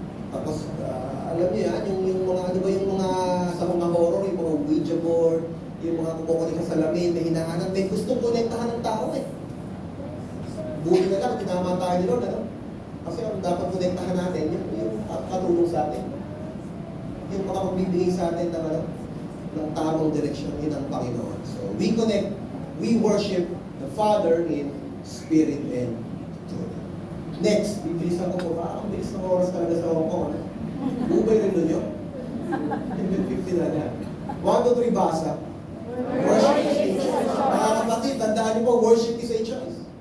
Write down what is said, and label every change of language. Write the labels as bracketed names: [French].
[Filipino] Tapos, alam niyo yan, yung mga, ano ba yung mga, sa mga horror, yung mga Ouija board, yung mga kumukunik sa salamin, may hinahanap, may gustong konektahan ng tao eh. Buti na lang, tinama tayo ni Lord, ano? Kasi ang dapat konektahan natin, yung katulong sa atin. Yung makapagbibigay sa atin ng, ano, ng tamang direksyon, yun ang Panginoon. [English] So, we connect, we worship the Father in spirit and truth. [Filipino] Next, bibilisan ko po, ang bilis ng oras talaga sa Hong Kong. Bubay rin nyo? 50 na yan. 1, 2, 3, basa. [English] Worship is a choice. [Filipino] Mga kapatid, tandaan niyo po, [English] worship is a choice.